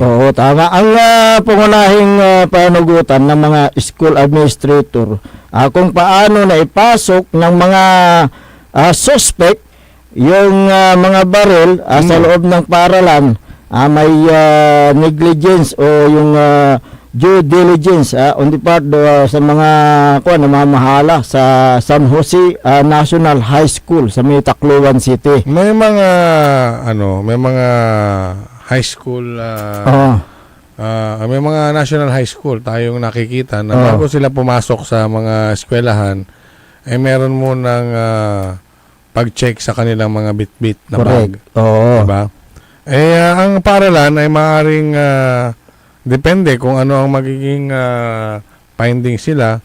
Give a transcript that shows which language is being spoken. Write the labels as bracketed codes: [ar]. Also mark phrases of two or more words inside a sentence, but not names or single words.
[tl] Oo, tama. Ang pangunahing panagutan ng mga [en] school administrator [tl] kung paano na ipasok ng mga suspect yung mga baril sa loob ng paaralan, may negligence o yung [en] due diligence on the part [tl] sa mga namamahala sa San Jose National High School sa Tacloban City. May mga [en] high school [tl] may mga [en] national high school [tl] tayong nakikita na bago sila pumasok sa mga eskwelahan meron mo ng pag-check sa kanilang mga bit-bit na bag. Oo. Diba? Ang paaralan ay maaaring depende kung ano ang magiging findings sila.